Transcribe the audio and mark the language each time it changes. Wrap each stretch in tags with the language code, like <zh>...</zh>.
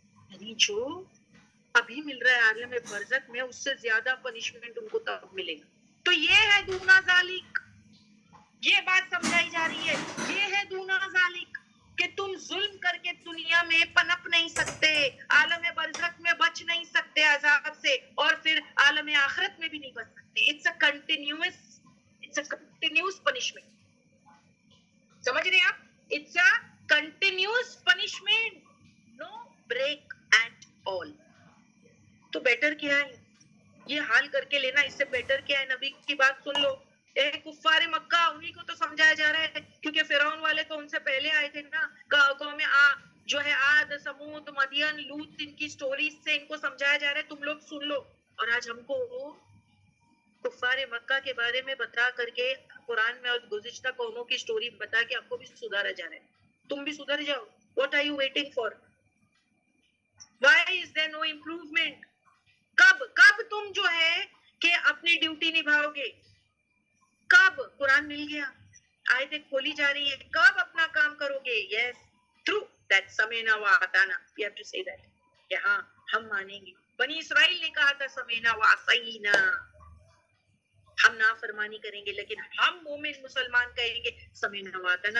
<ur>یعنی جو ابھی مل رہا ہے عالم برزخ میں, اس سے زیادہ پنشمنٹ ان کو تب ملے گا. تو یہ ہے دونا ذالک, یہ بات سمجھائی جا رہی ہے. یہ ہے دونا ذالک کہ تم ظلم کر کے دنیا میں پنپ نہیں سکتے, عالم برزخ میں بچ نہیں سکتے عذاب سے, اور پھر عالم آخرت میں بھی نہیں بچ سکتے. It's a continuous punishment. سمجھ رہے ہیں آپ؟</ur> <en>It's a continuous punishment, no break at all.</en> <ur>تو بیٹر کیا ہے یہ حال کر کے لینا, اس سے بیٹر کیا ہے نبی کی بات سن لو. کفار مکہ, انہی کو تو سمجھایا جا رہا ہے کیونکہ فرعون والے تو ان سے پہلے آئے تھے نا. قوم جو ہے عاد, سمود, مدین, لوط, ان کی سٹوریز سے ان کو سمجھایا جا رہا ہے تم لوگ سن لو. اور آج ہم کو کفار مکہ کے بارے میں بتا کر کے قرآن میں اور گزشتہ قوموں کی سٹوری بتا کے آپ کو بھی سدھارا جا رہا ہے. تم بھی سدھر جاؤ.</ur> <en>What are you waiting for? Why is there no improvement?</en> <ur>کب تم جو ہے کہ اپنی ڈیوٹی نبھاؤ گے؟ کب قرآن مل گیا, آیتیں کھولی جا رہی ہے, کب اپنا کام کرو گے؟</ur> <en>yes, through that</en> <ar>سمینا وعطانا,</ar> <en>we have to say that,</en> <ur>کہ ہاں ہم مانیں گے. بنی اسرائیل نے کہا تھا</ur> <ar>سمینا وعصینا,</ar> <ur>ہم نافرمانی کریں گے, لیکن ہم مومن مسلمان کہیں گے</ur> <ar>سمینا وعطانا.</ar>